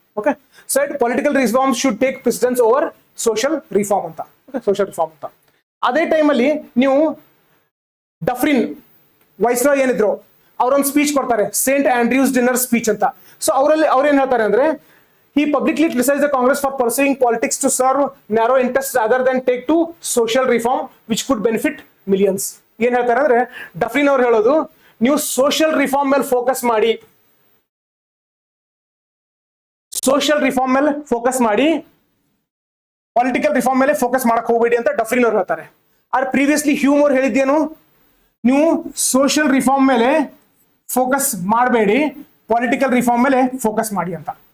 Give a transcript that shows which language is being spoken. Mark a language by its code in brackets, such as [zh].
[en] Okay, so political reforms should take precedence over social reform ಅಂತ. Social reform ಅಂತ. [kn] ಅದೇ ಟೈಮಲ್ಲಿ ನೀವು ಡಫ್ರಿನ್ ವೈಸ್ರಾಯ್ ಏನಿದ್ರು, ಅವರೊಂದು ಸ್ಪೀಚ್ ಕೊಡ್ತಾರೆ, ಸೇಂಟ್ ಆಂಡ್ರ್ಯೂಸ್ ಡಿನ್ನರ್ ಸ್ಪೀಚ್ ಅಂತ. ಸೊ ಅವ್ರೇನ್ ಹೇಳ್ತಾರೆ ಅಂದ್ರೆ, [en] He publicly criticized the Congress for pursuing politics to serve narrow interests rather than take to social reform which could benefit millions. [kn] ಏನ್ ಹೇಳ್ತಾರೆ ಅಂದ್ರೆ ಡಫ್ರಿನ್ ಅವ್ರು ಹೇಳೋದು, ನೀವು ಸೋಷಿಯಲ್ ರಿಫಾರ್ಮ್ ಮೇಲೆ ಫೋಕಸ್ ಮಾಡಿ, ಸೋಷಿಯಲ್ ರಿಫಾರ್ಮ್ ಮೇಲೆ ಫೋಕಸ್ ಮಾಡಿ, ಪೊಲಿಟಿಕಲ್ ರಿಫಾರ್ಮ್ ಮೇಲೆ ಫೋಕಸ್ ಮಾಡಕ್ ಹೋಗ್ಬೇಡಿ ಅಂತ ಡಫ್ರಿನ್ ಅವ್ರು ಹೇಳ್ತಾರೆ. ಆದ್ರೆ ಪ್ರೀವಿಯಸ್ಲಿ ಹ್ಯೂಮ್ ಅವ್ರು ಹೇಳಿದ್ದೇನು, ನೀವು ಸೋಷಿಯಲ್ ರಿಫಾರ್ಮ್ ಮೇಲೆ ಫೋಕಸ್ ಮಾಡಬೇಡಿ, ಪೊಲಿಟಿಕಲ್ ರಿಫಾರ್ಮ್ ಮೇಲೆ ಫೋಕಸ್ ಮಾಡಿ ಅಂತ.